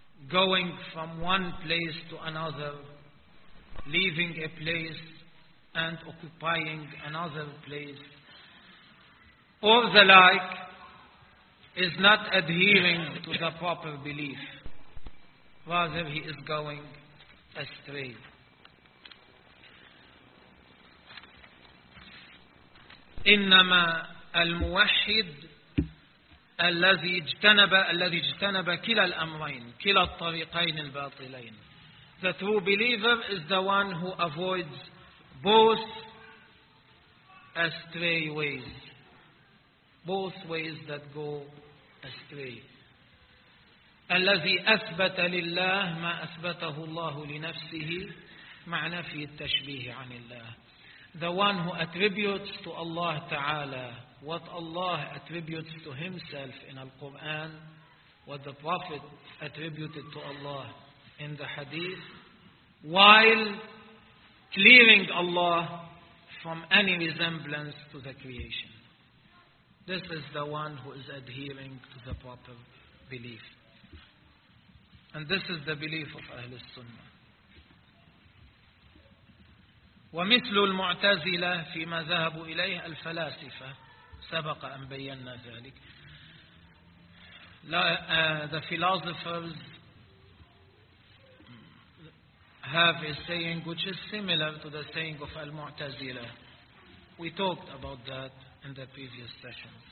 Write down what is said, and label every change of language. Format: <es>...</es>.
<en>going from one place to another, leaving a place and occupying another place, or the like, is not adhering to the proper belief. Rather, he is going astray.</en> <ar>إنما الموحد الذي اجتنب كلا الأمرين كلا الطريقين الباطلين.</ar> <en>The true believer is the one who avoids both astray ways, both ways that go astray.</en> <ar>الذي أثبت لله ما أثبته الله لنفسه معنى في التشبيه عن الله.</ar> <en>The one who attributes to Allah Ta'ala what Allah attributes to himself in Al-Quran, what the Prophet attributed to Allah in the Hadith, while clearing Allah from any resemblance to the creation. This is the one who is adhering to the proper belief. And this is the belief of Ahl Sunnah.</en> <ar>ومثل المعتزلة فيما ذهبوا إليه الفلاسفة سبق أن بينا ذلك.</ar> <en>The philosophers have a saying which is similar to the saying of Al-Mu'tazila. We talked about that in the previous session.</en>